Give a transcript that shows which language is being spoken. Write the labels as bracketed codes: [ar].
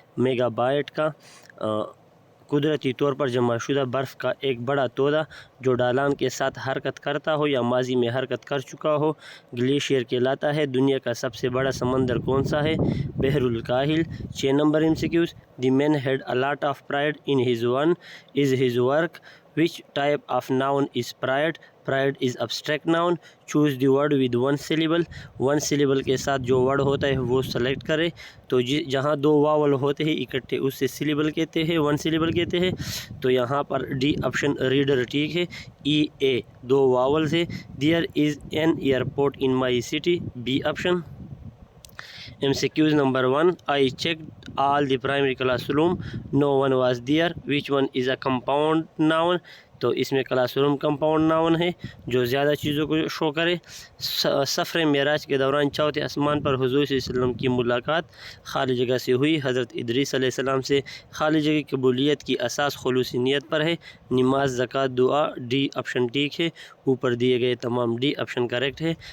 [hi] Megabyte का कुदरती तौर पर जमा शुदा बर्फ़ का एक बड़ा तोदा जो ढलान के साथ हरकत करता हो या माजी में हरकत कर चुका हो ग्लेशियर कहलाता है। दुनिया का सबसे बड़ा समंदर कौन सा है? बहरुल काहिल। 6 number MCQs। [en] The man had a lot of pride in his work. Which type of noun is pride? Pride is abstract noun. Choose the word with one syllable. [hi] One syllable के साथ जो वर्ड होता है वो select करें। तो जहाँ 2 vowel होते हैं इकट्ठे उससे सिलेबल कहते हैं, 1 सिलेबल कहते हैं। तो यहाँ पर D ऑप्शन रीडर ठीक है। EA 2 वावल से। [en] There is an airport in my city, B option. MCQs number 1. I checked all the primary classroom. No one was there. Which one is a compound noun? [hi] तो इसमें classroom compound noun है जो ज़्यादा चीज़ों को show करे। सफ़र मेराज के दौरान चौथे आसमान पर हुज़ूर सल्लल्लाहु अलैहि वसल्लम की मुलाकात खाली जगह से हुई। हज़रत इदरीस अलैहिस्सलाम से खाली जगह कबूलियत की असास खुलूसी नियत पर है। नमाज, ज़कात, दुआ, D ऑप्शन ठीक है। ऊपर दिए गए तमाम D ऑप्शन करेक्ट है।